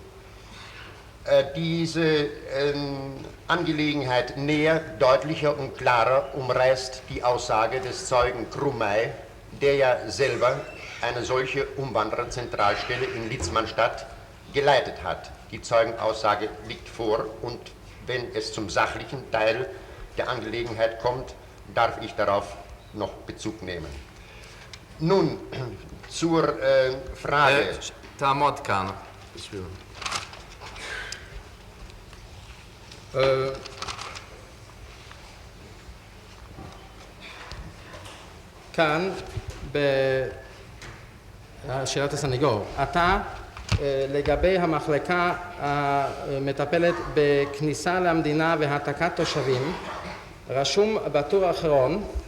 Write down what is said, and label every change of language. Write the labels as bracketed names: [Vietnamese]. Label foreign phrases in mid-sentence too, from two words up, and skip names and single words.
[German] Diese Angelegenheit näher, deutlicher und klarer umreißt die Aussage des Zeugen Krummey, der ja selber eine solche Umwandererzentralstelle in Litzmannstadt geleitet hat. Die Zeugenaussage liegt vor und wenn es zum sachlichen Teil der Angelegenheit kommt, darf ich darauf noch Bezug nehmen. Nun zur Frage. [Hebrew] תעמוד כאן. כאן, בשאלת הסניגור, אתה לגבי המחלקה המטפלת בכניסה למדינה והעתקת תושבים, רשום בטור האחרון,